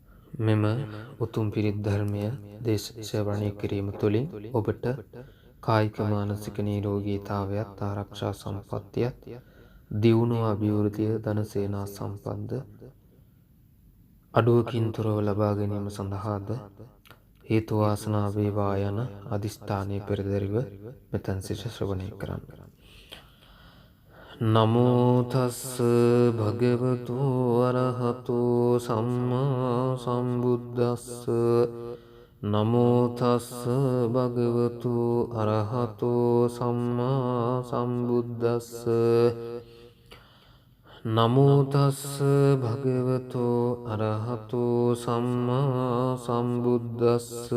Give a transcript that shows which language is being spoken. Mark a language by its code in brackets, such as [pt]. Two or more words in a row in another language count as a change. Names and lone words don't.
[si] මෙම උතුම් පිරිත් ධර්මය දේශශ්‍රවණය කිරීම තුළින් ඔබට කායික මානසික නිරෝගීතාවයත් ආරක්ෂා සම්පත්තියත් දියුණුව අභිවෘද්ධිය ධන සේනා සම්පත්ද අඩුවකින් තොරව ලබා ගැනීම සඳහාද හේතු වාසනා වේවා යන අදිෂ්ඨානයේ පෙරදරිව මෙතන සිට ශ්‍රවණය කරන්න. [pi] නමෝ තස්ස භගවතු අරහතෝ සම්මා සම්බුද්දස්ස නමෝ තස්ස භගවතු අරහතෝ සම්මා සම්බුද්දස්ස නමෝ තස්ස භගවතු අරහතෝ සම්මා සම්බුද්දස්ස